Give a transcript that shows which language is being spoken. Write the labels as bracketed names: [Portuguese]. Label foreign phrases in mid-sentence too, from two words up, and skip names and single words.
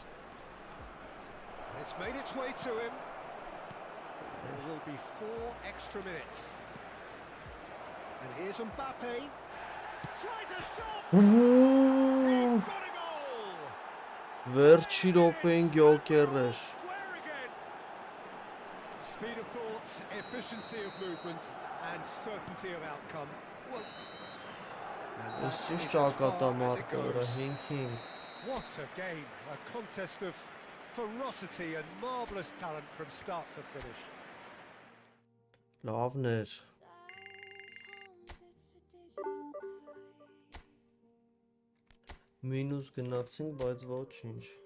[English] It's made its way to him. There will be 4 extra minutes. And here's Mbappe. Tries a shot! He's got a goal! [Armenian] Վերջի րոպեին գյոկեր էր։ [English] Square again. Speed of thought, efficiency of movement, and certainty of outcome. Well, and that [Armenian] Ես [English] is [Armenian] ինչ [English] as far as it [Armenian] ճակատամարտը վրա [English] goes. 5-5։ What a game! A contest of ferocity and marvellous talent from start to finish. [Armenian] Լավն էր։ Մինուս գնացինք, բայց ոչինչ։